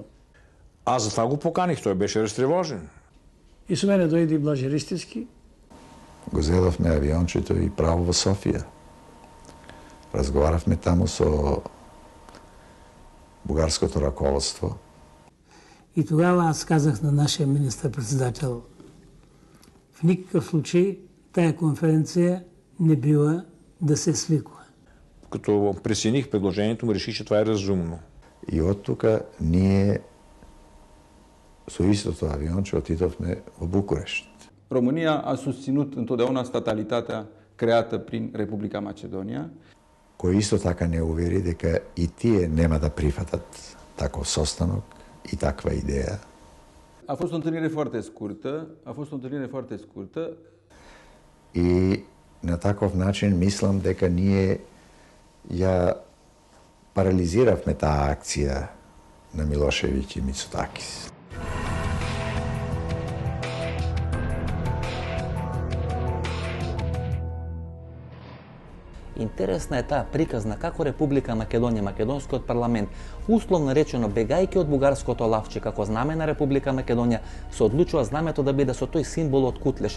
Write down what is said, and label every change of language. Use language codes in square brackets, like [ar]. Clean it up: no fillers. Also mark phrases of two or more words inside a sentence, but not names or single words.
[bg] Аз за това го поканих, той беше разтревожен. [mk] И со мене дојде и Блаже Ристевски. Го зедовме авиончето и право во Софија. Разговаравме таму со бугарското раководство. [bg] И тогава аз казах на нашия министър-председател, в никакъв случай тая конференция не бива да се свиква. Като прецених предложението му, реших, че това е разумно. [mk] И от тука ние со истото авионче отидовме во Букурешт. [ro] România a susținut întotdeauna statalitatea creată prin Republica Macedonia. [mk] Кој исто така не увери дека и тие нема да прифатат таков состанок и таква идеја. [ro] A fost o întâlnire foarte scurtă. [mk] И на таков начин мислам дека ние ја парализиравме таа акција на Милошевиќ и Мицотакис. Интересна е таа приказна како Република Македонија, македонскиот парламент, условно речено бегајќи од бугарското лавче како знаме на Република Македонија, се одлучува знамето да биде со тој символ од Кутлеш.